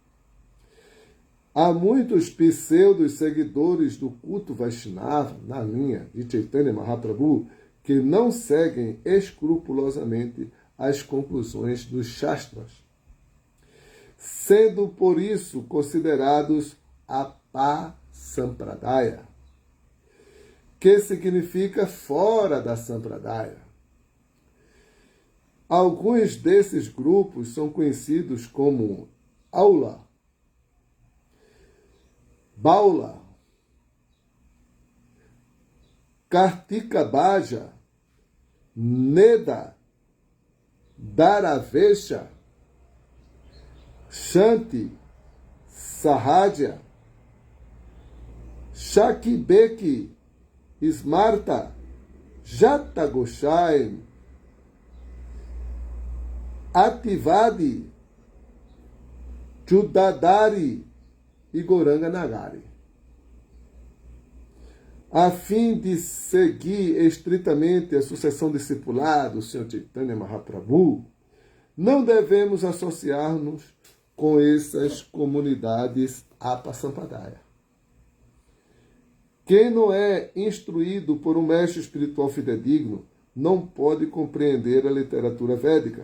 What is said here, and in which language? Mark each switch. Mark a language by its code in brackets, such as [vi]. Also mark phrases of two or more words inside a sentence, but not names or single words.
[pt] Há muitos pseudos seguidores do culto Vaishnava na linha de Chaitanya Mahaprabhu que não seguem escrupulosamente as conclusões dos Shastras, sendo por isso considerados apasampradaya, que significa fora da Sampradaya. Alguns desses grupos são conhecidos como Aula, Baula, Kartika Bhaja, Neda, Dharavesha, Shanti, Sahadya, Shakibeki, Smarta, Jata Goshain, Ativadi, Judadari e Goranga Nagari. A fim de seguir estritamente a sucessão discipular do Sr. Chaitanya Mahaprabhu, não devemos associar-nos com essas comunidades apasampadaya. Quem não é instruído por um mestre espiritual fidedigno não pode compreender a literatura védica.